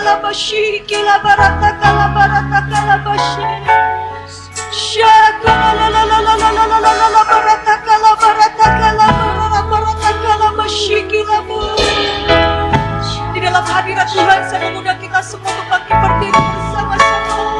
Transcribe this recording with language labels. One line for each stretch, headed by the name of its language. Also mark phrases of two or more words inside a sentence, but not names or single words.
Indonesian: Shikila barata kala barata kala bashi. Shakala la la la la la la la la barata kala bashikila bu. Di dalam hadirat Tuhan saya mengundang kita semua untuk bangkit berdiri bersama-sama.